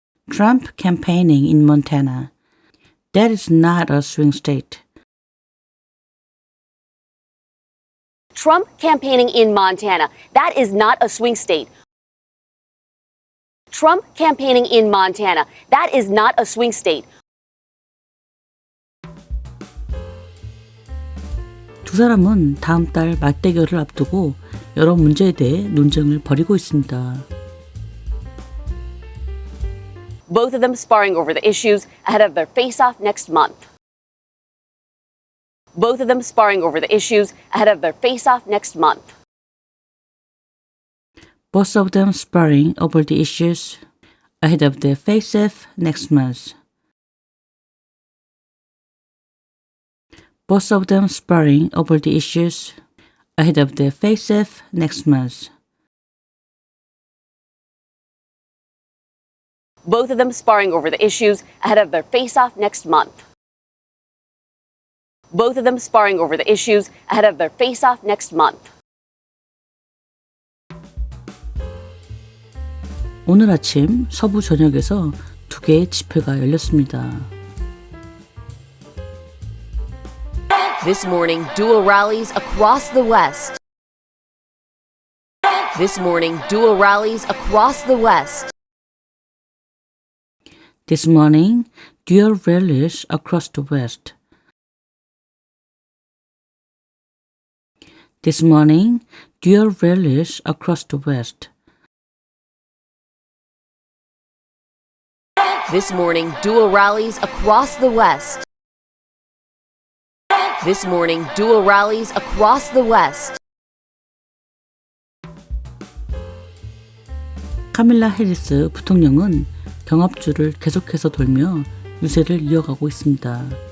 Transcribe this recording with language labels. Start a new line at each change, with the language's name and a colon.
English: Trump campaigning in Montana. That is not a swing state. Trump campaigning in Montana. That is not a swing state. Trump campaigning in Montana. That is not a swing state.
Korean: 두 사람은 다음 달 맞대결을 앞두고 여러 문제에 대해 논쟁을 벌이고 있습니다.
English: Both of them sparring over the issues ahead of their face-off next month. Both of them sparring over the issues ahead of their face-off next month. Both of them sparring over the issues ahead of their face-off next month. Both of them sparring over the issues ahead of their face-off next month. Both of them sparring over the issues ahead of their face-off next month. Both of them sparring over the issues ahead of their face-off next month.
Korean: 오늘 아침 서부 전역에서 두 개의 집회가 열렸습니다.
English: This morning, dual rallies across the West. This morning, dual rallies across the West. This morning, dual rallies across the West. This morning, dual rallies across the West. This morning, dual rallies across the West. This morning, dual rallies across the West.
Korean: 카밀라 해리스 부통령은 경합주를 계속해서 돌며 유세를 이어가고 있습니다.